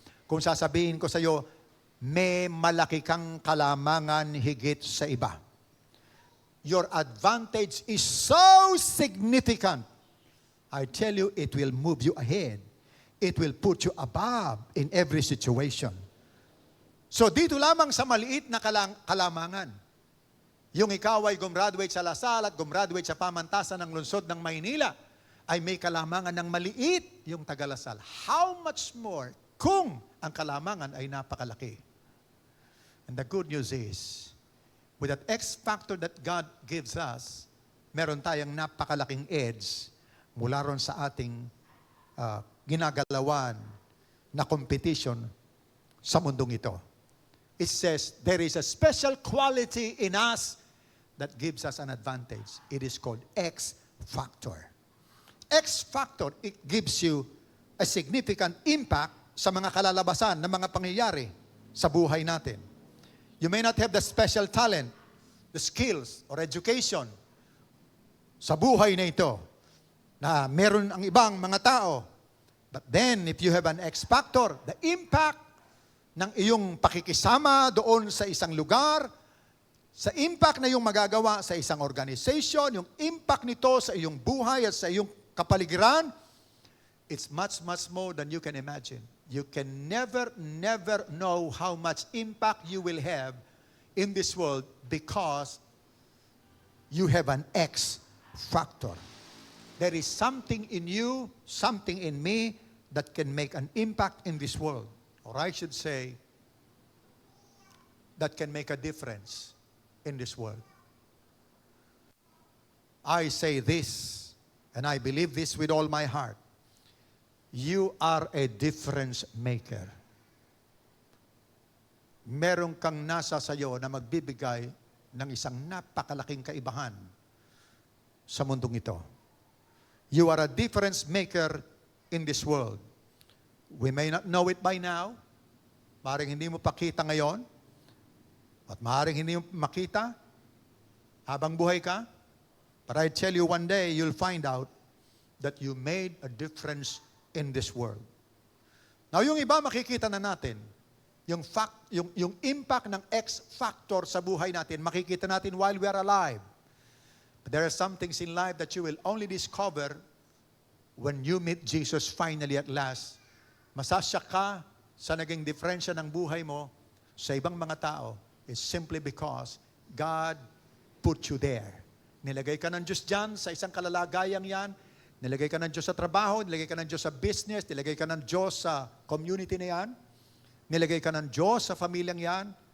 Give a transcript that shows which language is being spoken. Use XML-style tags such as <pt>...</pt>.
<tl>Kung sasabihin ko sa iyo, may malaki kang kalamangan higit sa iba.</tl> <en>Your advantage is so significant. I tell you, it will move you ahead. It will put you above in every situation.</en> <tl>So dito lamang sa maliit na kalamangan, yung ikaw ay gumraduate sa Lasal at gumraduate sa pamantasan ng lungsod ng Maynila, ay may kalamangan ng maliit yung taga-Lasal.</tl> <en>How much more</en> <tl>kung ang kalamangan ay napakalaki?</tl> <en>And the good news is, with that X factor that God gives us,</en> <tl>meron tayong napakalaking edge mula ron sa ating ginagalawan na competition sa mundong ito.</tl> <en>It says, there is a special quality in us that gives us an advantage. It is called X factor. X factor, it gives you a significant impact</en> <tl>sa mga kalalabasan ng mga pangyayari sa buhay natin.</tl> <en>You may not have the special talent, the skills, or education</en> <tl>sa buhay na ito na meron ang ibang mga tao.</tl> <en>But then, if you have an X factor, the impact</en> <tl>ng iyong pakikisama doon sa isang lugar, sa impact na iyong magagawa sa isang organization, yung impact nito sa iyong buhay at sa iyong kapaligiran,</tl> <en>it's much, much more than you can imagine. You can never know how much impact you will have in this world because you have an X factor. There is something in you, something in me that can make an impact in this world. Or I should say, that can make a difference in this world. I say this, and I believe this with all my heart. You are a difference maker.</en> <tl>Meron kang nasa sayo na magbibigay ng isang napakalaking kaibahan sa mundong ito.</tl> <en>You are a difference maker in this world. We may not know it by now.</en> <tl>Maaaring hindi mo pakita ngayon. At maaaring hindi mo makita habang buhay ka.</tl> <en>But I tell you, one day, you'll find out that you made a difference in this world.</en> <tl>Now, yung iba makikita na natin, yung impact ng X factor sa buhay natin, makikita natin</tl> <en>while we are alive. But there are some things in life that you will only discover when you meet Jesus finally at last.</en> <tl>Masasyak ka sa naging diferensya ng buhay mo sa ibang mga tao</tl> <en>is simply because God put you there.</en> <tl>Nilagay ka ng Diyos dyan sa isang kalalagayang yan. Nilagay ka ng Diyos sa trabaho, nilagay ka ng Diyos sa business, nilagay ka ng Diyos sa community na yan, nilagay ka ng Diyos sa pamilyang yan.</tl>